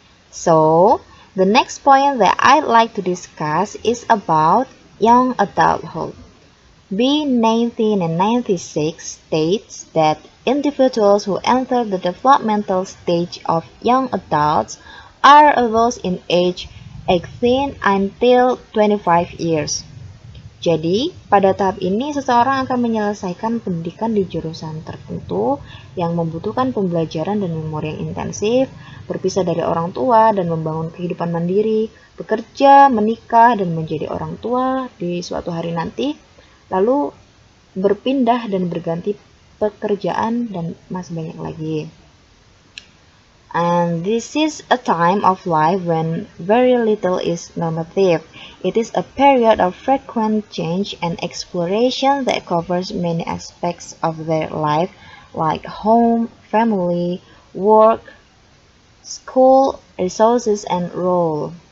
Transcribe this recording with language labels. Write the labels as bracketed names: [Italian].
[English] So, the next point that I'd like to discuss is about young adulthood. B1996 states that individuals who enter the developmental stage of young adults are those in age 18 until 25 years. [Indonesian] Jadi, pada tahap ini seseorang akan menyelesaikan pendidikan di jurusan tertentu yang membutuhkan pembelajaran dan memori yang intensif, berpisah dari orang tua dan membangun kehidupan mandiri, bekerja, menikah, dan menjadi orang tua di suatu hari nanti, lalu berpindah dan berganti pekerjaan dan masih banyak lagi. [English] And this is a time of life when very little is normative. It is a period of frequent change and exploration that covers many aspects of their life, like home, family, work, school, resources, and role.